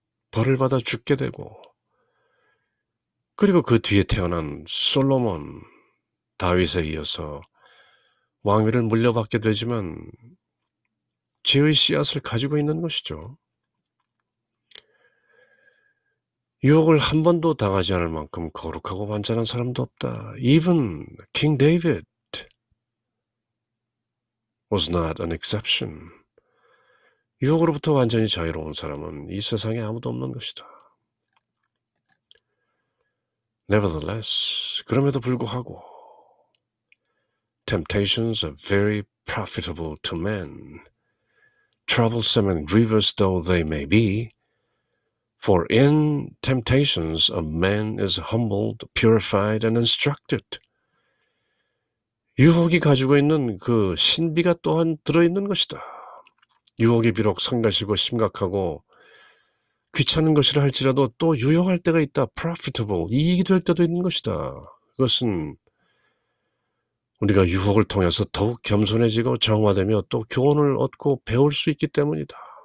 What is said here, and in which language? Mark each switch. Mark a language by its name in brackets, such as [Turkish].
[Korean] 벌을 받아 죽게 되고 그리고 그 뒤에 태어난 솔로몬, 다윗에 이어서 왕위를 물려받게 되지만 죄의 씨앗을 가지고 있는 것이죠. 유혹을 한 번도 당하지 않을 만큼 거룩하고 완전한 사람도 없다. [English] Even King David was not an exception. [Korean] 유혹으로부터 완전히 자유로운 사람은 이 세상에 아무도 없는 것이다. [English] Nevertheless, [Korean] 그럼에도 불구하고 [English] temptations are very profitable to men, troublesome and grievous though they may be. For in temptations a man is humbled, purified, and instructed. [Korean] 유혹이 가지고 있는 그 신비가 또한 들어있는 것이다. 유혹이 비록 성가시고 심각하고 귀찮은 것이라 할지라도 또 유용할 때가 있다. profitable, 이익이 될 때도 있는 것이다. 그것은 우리가 유혹을 통해서 더욱 겸손해지고 정화되며 또 교훈을 얻고 배울 수 있기 때문이다.